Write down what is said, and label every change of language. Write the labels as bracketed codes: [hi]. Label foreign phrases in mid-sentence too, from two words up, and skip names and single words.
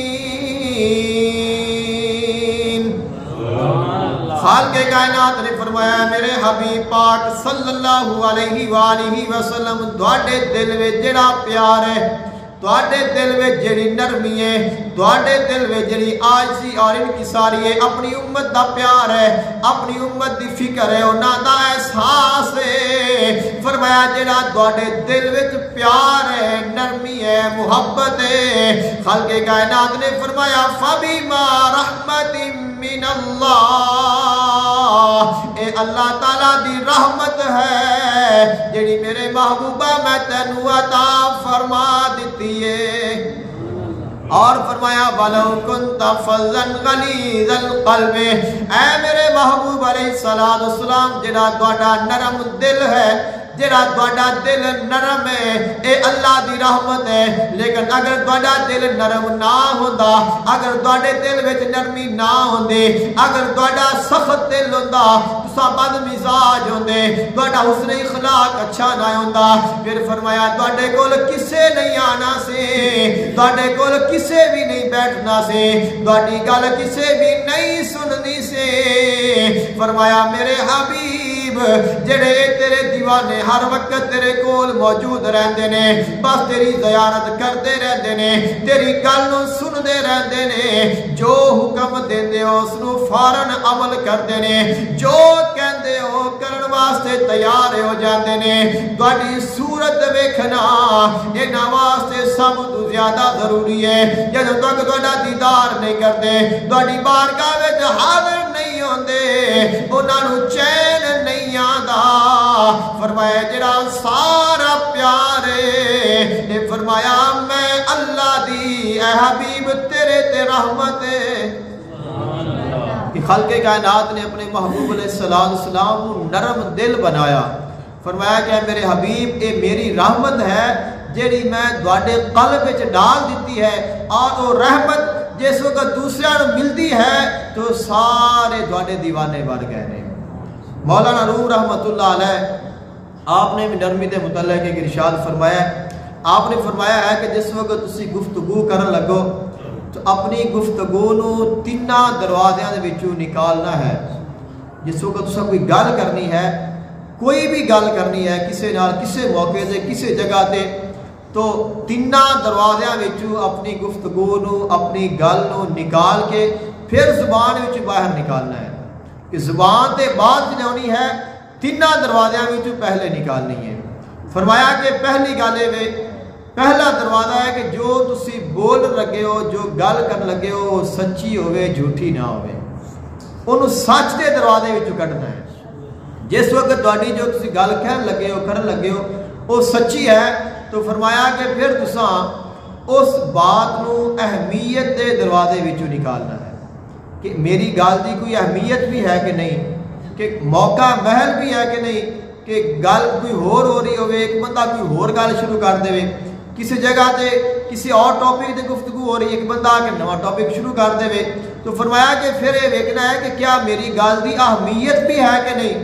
[pa] خالق کائنات نے فرمایا میرے حبیب پاک [ar] صلی اللہ علیہ وآلہ وسلم [pa] تواڈے دل وچ جڑا پیار ہے، تواڈے دل وچ جڑی نرمی ہے، تواڈے دل وچ جڑی عاجزی اور انکساری ہے، اپنی امت دا پیار ہے، اپنی امت دی فکر ہے، انہاں دا احساس ہے، فرمایا جڑا تواڈے دل وچ پیار ہے، نرمی ہے، محبت ہے، خالق کائنات نے فرمایا [ar] فَبِمَا رَحْمَةٍ مِّنَ اللَّهِ، [pa] اے اللہ تعالیٰ دی رحمت ہے جڑی میرے محبوبہ میں تینوں عطا فرما دیتی ہے۔ اور فرمایا [ar] وَلَوْ كُنْتَ فَظًّا غَلِيظَ الْقَلْبِ، [pa] اے میرے محبوب [ar] علیہ السلام [pa] جڑا تواڈا نرم دل ہے، جڑا تواڈا دل نرم ہے، اے اللہ دی رحمت ہے، لیکن اگر تواڈا دل نرم نہ ہوندا، اگر تواڈے دل وچ نرمی نہ ہوندی، اگر تواڈا سخت دل ہوندا، تساں بد مزاج ہوندے، تواڈا حسن اخلاق اچھا نہ ہوندا، پھر فرمایا تواڈے کول کسے نہیں آنا سی، تواڈے کول کسے بھی نہیں بیٹھنا سی، تواڈی گل کسے بھی نہیں سننی سی۔ فرمایا میرے حبیب جڑے تیرے دیوانے ہر وقت تیرے کول موجود رہندے نے، بس تیری زیارت کرتے رہندے نے، تیری گل نو سندے رہندے نے، جو حکم دیندے ہو اس نو فوراً عمل کردے نے، جو کہندے ہو کرن واسطے تیار ہو جاندے نے۔ تواڈی صورت ویکھنا انہاں واسطے سب تو زیادہ ضروری ہے، جدوں تک تواڈا دیدار نہیں کردے، تواڈی بارگاہ وچ حاضر نہیں ہوندے، انہاں نو چین نہیں آندا۔ فرمایا جڑا سارا پیار ہے، فرمایا میں اللہ دی اے حبیب تیرے تے رحمت ہے۔ کہ خلق کائنات نے اپنے محبوب [ar] علیہ السلام [pa] کو نرم دل بنایا، فرمایا کہ میرے حبیب اے میری رحمت ہے جیڑی میں تواڈے قلب وچ ڈال دیتی ہے، اور وہ رحمت جس وقت دوسرے نوں ملتی ہے تو سارے تواڈے دیوانے بن گئے نے۔ مولانا روم [ar] رحمت اللہ علیہ [pa] آپ نے بھی نرمی دے متعلق ایک ارشاد فرمایا ہے، آپ نے فرمایا ہے کہ جس وقت تسی گفتگو کرن لگو تو اپنی گفتگو نو تیناں دروازیاں دے وچوں نکالنا ہے۔ جس وقت تساں کوئی گل کرنی ہے، کوئی بھی گل کرنی ہے کسے نال، کسے موقع تے، کسے جگہ تے، تو تیناں دروازیاں وچوں اپنی گفتگو نو، اپنی گل نو نکال کے پھر زبان وچ باہر نکالنا ہے، کہ زبان تے بات جنونی ہے تیناں دروازیاں وچوں پہلے نکالنی ہے۔ فرمایا کہ پہلی گل ہے، پہلا دروازہ ہے کہ جو تسی بول لگے ہو، جو گل کر لگے ہو سچی ہوئے، جھوٹی نہ ہوئے، انہوں سچ دے دروازے وچوں کڈنا ہے۔ جس وقت تہاڈی جو تسی گل کہن لگے ہو کرن لگے ہو وہ سچی ہے تو فرمایا کہ پھر تساں اس بات نو اہمیت دے دروازے وچوں نکالنا ہے کہ میری گل دی کوئی اہمیت بھی ہے کہ نہیں، کہ موقع محل بھی ہے کہ نہیں، کہ گل کوئی ہو رہی ہوئے ایک بندہ کوئی ہور گل شروع کر دے، کسی جگہ تے کسی اور ٹاپک تے گفتگو ہو رہی ہے، ایک بندہ آ کے نواں ٹاپک شروع کر دے، تو فرمایا کہ پھر یہ دیکھنا ہے کہ کیا میری گل دی اہمیت بھی ہے کہ نہیں۔